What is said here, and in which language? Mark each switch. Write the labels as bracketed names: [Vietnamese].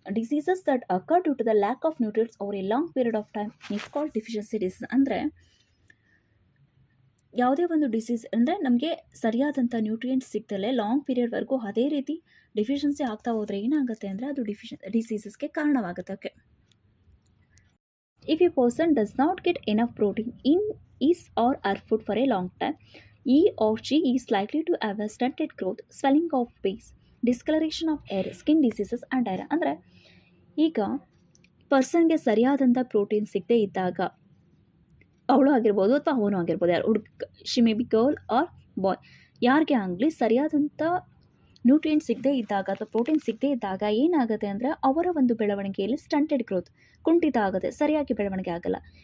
[English] Diseases that occur due to the lack of nutrients over a long period of time is called deficiency disease. [Kannada] ಅಂದರೆ ಯಾವುದೇ ಒಂದು disease ಅಂದರೆ ನಮಗೆ ಸರಿಯಾದಂಥ nutrients ಸಿಗ್ತಲೇ long ಪೀರಿಯಡ್ವರೆಗೂ ಅದೇ ರೀತಿ ಡಿಫಿಷಿಯನ್ಸಿ ಆಗ್ತಾ ಹೋದರೆ ಏನಾಗುತ್ತೆ ಅಂದರೆ ಅದು ಡಿಸೀಸಸ್ಗೆ ಕಾರಣವಾಗುತ್ತೆ. [English] Okay, if a person does not get enough protein in his or her food for a long time, he or she is likely to have a stunted growth, swelling of face, discoloration of hair, skin diseases and diarrhea. [Kannada] ಅಂದರೆ ಈಗ ಪರ್ಸನ್ಗೆ ಸರಿಯಾದಂಥ protein ಸಿಗದೇ ಇದ್ದಾಗ, ಅವಳು ಆಗಿರ್ಬೋದು ಅಥವಾ ಅವನು ಆಗಿರ್ಬೋದು, ಯಾರು [English] she may be girl or boy, [Kannada] ಯಾರಿಗೆ ಆಗಲಿ ಸರಿಯಾದಂಥ ನ್ಯೂಟ್ರಿಯೆಂಟ್ ಸಿಗದೇ ಇದ್ದಾಗ ಅಥವಾ ಪ್ರೋಟೀನ್ ಸಿಗದೇ ಇದ್ದಾಗ ಏನಾಗುತ್ತೆ ಅಂದರೆ ಅವರ ಒಂದು ಬೆಳವಣಿಗೆಯಲ್ಲಿ ಸ್ಟಂಟೆಡ್ ಗ್ರೋತ್, ಕುಂಠಿತ ಆಗುತ್ತೆ, ಸರಿಯಾಗಿ ಬೆಳವಣಿಗೆ ಆಗಲ್ಲ.